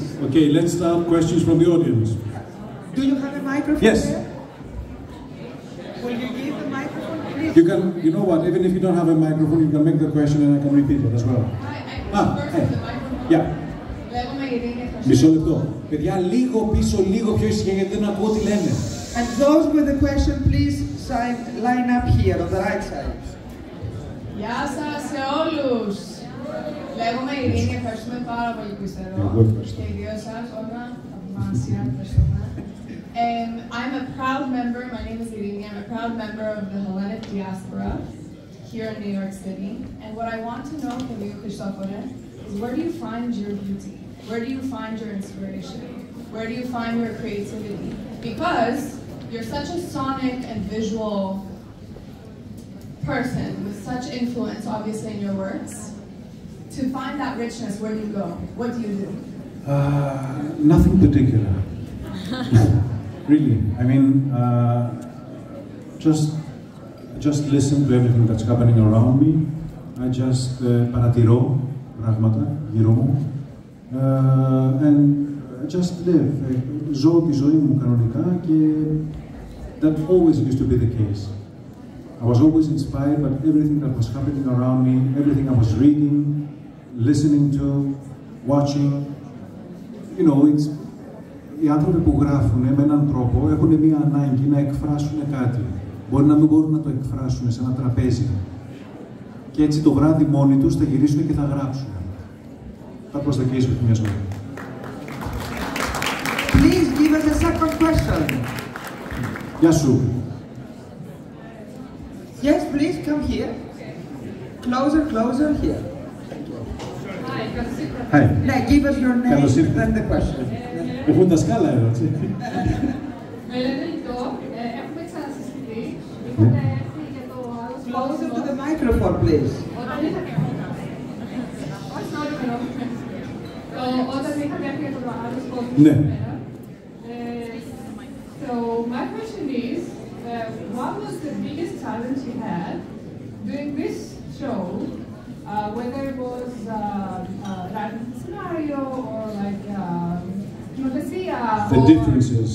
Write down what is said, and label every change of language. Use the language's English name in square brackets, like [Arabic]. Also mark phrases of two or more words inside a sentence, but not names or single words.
[English] Okay, let's start questions from the audience. Do you have a microphone? Yes. There? Will you give the microphone, please? You can, you know what, even if you don't have a microphone, you can make the question and I can repeat it as well. Hey. Yeah. [Greek] Μισό λεπτό. Παιδιά, λίγο πίσω, λίγο πιο ησυχία, γιατί δεν ακούω τι λένε. [English] And those with the question, please line up here on the right side. [Greek] Γεια σας σε όλους. Λέγομαι Ειρήνη, ευχαριστούμε πάρα πολύ που είστε εδώ. Και οι δύο σας, όλα, θαυμάσια, ευχαριστούμε. [English] I'm a proud member, my name is Irini, I'm a proud member of the Hellenic diaspora here in New York City. And what I want to know from you, Christopher, is where do you find your beauty? Where do you find your inspiration? Where do you find your creativity? Because you're such a sonic and visual person with such influence, obviously, in your works. To find that richness, where do you go? What do you do? Nothing particular. Really. I mean, just listen to everything that's happening around me. I just [Greek] παρατηρώ πράγματα γύρω μου [English] and just live. [Greek] Ζω τη ζωή μου κανονικά και [English] that always used to be the case. I was always inspired by everything that was happening around me, everything I was reading, listening to, watching. You know, it's... [Greek] Οι άνθρωποι που γράφουν με έναν τρόπο έχουν μία ανάγκη να εκφράσουν κάτι. Μπορεί να μην μπορούν να το εκφράσουν σε ένα τραπέζι. Και έτσι το βράδυ μόνοι τους θα γυρίσουν και θα γράψουν. [English] That was the case with me as well. Please give us a second question. [Greek] Γεια σου. [English] Yes, please come here. Closer here. Hi. Now give us your name and the question. [Greek] Έχουν τα σκάλα εδώ, έτσι. Με λένε Λιτό, έχουμε ξανασυστηθεί. Είχαμε έρθει για το άλλο [English] Closer to the microphone, please. [Greek] Όταν είχαμε έρθει για το άλλο κόσμο. Ναι. [English] So my question is, what was the biggest challenge you had doing this show? Whether it was writing the scenario or like the differences.